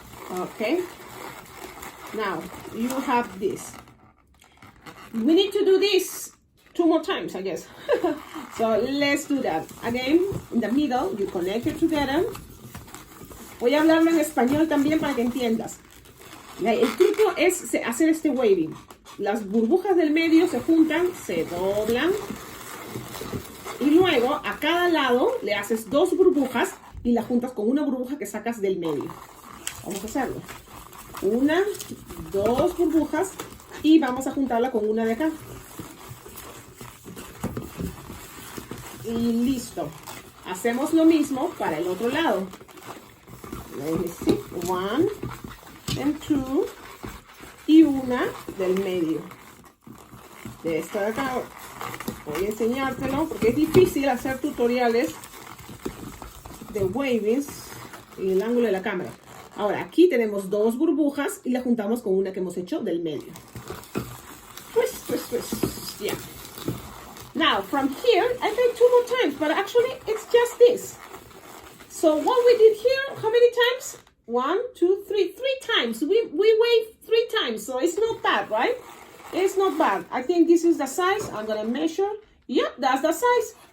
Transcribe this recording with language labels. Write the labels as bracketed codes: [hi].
[en] Okay, now you have this. We need to do this 2 more times, I guess. So let's do that. Again, in the middle, you connect it together. [es] Voy a hablarlo en español también para que entiendas. El truco es hacer este waving. Las burbujas del medio se juntan, se doblan, y luego a cada lado le haces 2 burbujas y las juntas con una burbuja que sacas del medio. Vamos a hacerlo. 1, 2 burbujas, y vamos a juntarla con una de acá. Y listo. Hacemos lo mismo para el otro lado. [en] Let me see. 1 and 2, [es] y una del medio. De esta de acá. Voy a enseñártelo porque es difícil hacer tutoriales de wavings en el ángulo de la cámara. Ahora, aquí tenemos 2 burbujas y las juntamos con una que hemos hecho del medio. [en] Twist, twist, twist. Yeah. Now, from here, I made 2 more times, but actually, it's just this. So, what we did here, how many times? 1, 2, 3, 3 times. We waved 3 times, so it's not bad, right? It's not bad. I think this is the size. I'm gonna measure. Yep, that's the size.